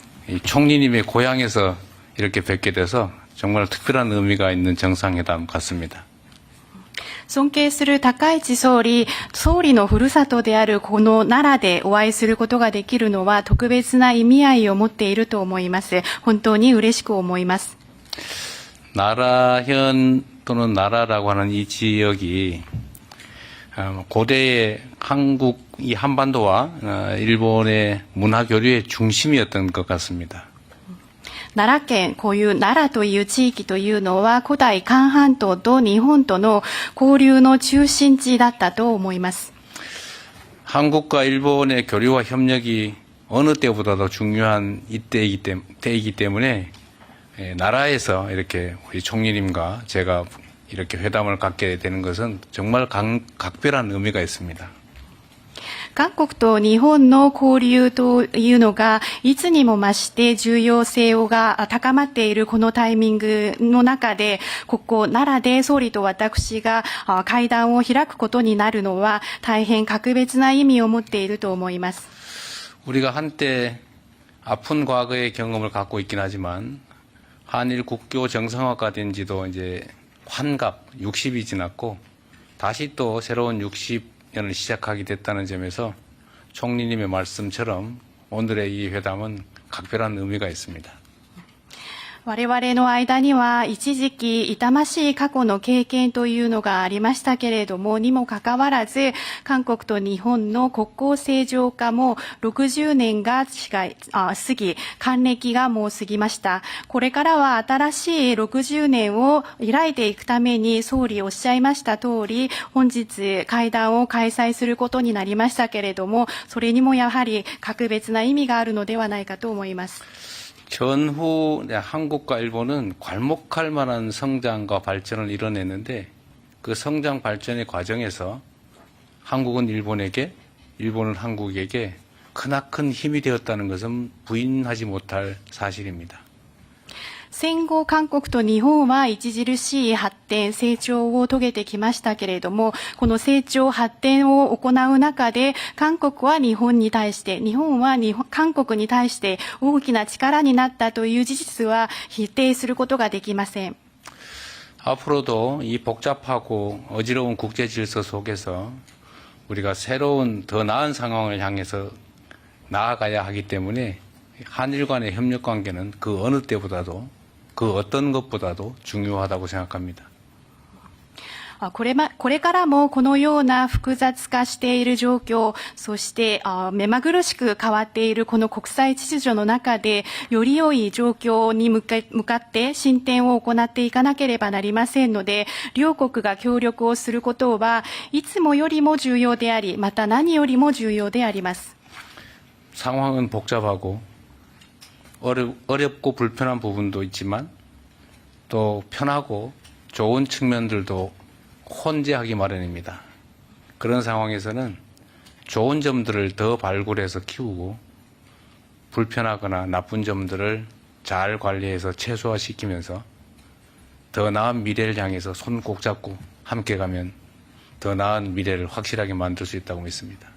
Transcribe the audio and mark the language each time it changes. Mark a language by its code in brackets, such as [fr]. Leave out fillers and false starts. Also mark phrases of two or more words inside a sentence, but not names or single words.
[ko] 이 총리님의 고향에서 이렇게 뵙게 돼서 정말 특별한 의미가 있는 정상회담 같습니다. [ja] 尊敬する高市総理のふるさとであるこの奈良でお会いすることができるのは特別な意味合いを持っていると思います。本当に嬉しく思います。 [ko] 나라현 또는 나라라고 하는 이 지역이 고대의 한국, 이 한반도와 일본의 문화 교류의 중심이었던 것 같습니다. [ja] 奈良県、こういう奈良という地域というのは古代韓半島と日本との交流の中心地だったと思います。 [ko] 한국과 일본의 교류와 협력이 어느 때보다도 중요한 때이기 때문에 나라에서 이렇게 우리 총리님과 제가 이렇게 회담을 갖게 되는 것은 정말 각별한 의미가 있습니다. [ja] 韓国と日本の交流というのがいつにも増して重要性が高まっているこのタイミングの中で、ここ奈良で総理と私が会談を開くことになるのは大変格別な意味を持っていると思います。 [ko] 우리가 한때 아픈 과거의 경험을 갖고 있긴 하지만 한일 국교 정상화가 된 지도 이제 환갑 60이 지났고 다시 또 새로운 60년을 시작하게 됐다는 점에서 총리님의 말씀처럼 오늘의 이 회담은 각별한 의미가 있습니다. [ja] 我々の間には一時期痛ましい過去の経験というのがありましたけれども、にもかかわらず韓国と日本の国交正常化も60年が過ぎ、還暦がもう過ぎました。これからは新しい60年を開いていくために総理おっしゃいました通り、本日会談を開催することになりましたけれども、それにもやはり格別な意味があるのではないかと思います。 [ko] 전후 한국과 일본은 괄목할 만한 성장과 발전을 이뤄냈는데 그 성장 발전의 과정에서 한국은 일본에게, 일본은 한국에게 크나큰 힘이 되었다는 것은 부인하지 못할 사실입니다. [ja] 戦後韓国と日本は著しい発展、成長を遂げてきましたけれども、この成長、発展を行う中で、韓国は日本に対して、日本は韓国に対して大きな力になったという事実は否定することができません。 [ko] 앞으로도 이 복잡하고 어지러운 국제 질서 속에서 우리가 새로운 더 나은 상황을 향해서 나아가야 하기 때문에 한일 간의 협력 관계는 그 어느 때보다도 그 어떤 것보다도 중요하다고 생각합니다. [ja] これからもこのような複雑化している状況、そして目まぐるしく変わっているこの国際秩序の中で、より良い状況に向かって進展を行っていかなければなりませんので、両国が協力をすることはいつもよりも重要であり、また何よりも重要であります。 [ko] 상황은 복잡하고 어렵고 불편한 부분도 있지만 또 편하고 좋은 측면들도 혼재하기 마련입니다. 그런 상황에서는 좋은 점들을 더 발굴해서 키우고 불편하거나 나쁜 점들을 잘 관리해서 최소화시키면서 더 나은 미래를 향해서 손 꼭 잡고 함께 가면 더 나은 미래를 확실하게 만들 수 있다고 믿습니다.